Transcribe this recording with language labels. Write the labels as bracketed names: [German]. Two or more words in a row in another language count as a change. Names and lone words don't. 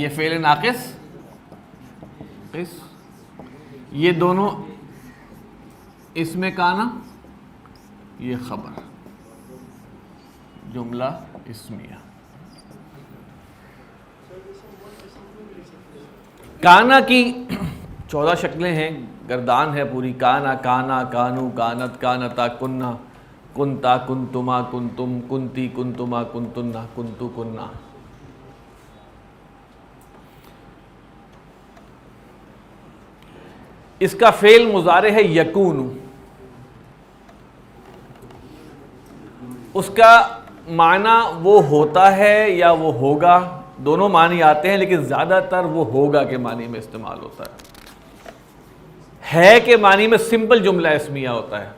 [Urdu] یہ فعل ناقص، یہ دونوں اسم کانا، یہ خبر، جملہ اسمیہ. کانا کی 14 شکلیں ہیں، گردان ہے پوری. [Arabic] کانا، کانا، کانو، کانت، کانتا، کننا، کنتا، کنتما، کنتم، کنتی، کنتما، کنتنا، کنتو، کننا. [Urdu] اس کا فعل مضارع ہے یکون. اس کا معنی وہ ہوتا ہے یا وہ ہوگا، دونوں معنی آتے ہیں، لیکن زیادہ تر وہ ہوگا کے معنی میں استعمال ہوتا ہے کے معنی میں سمپل جملہ اسمیہ ہوتا ہے.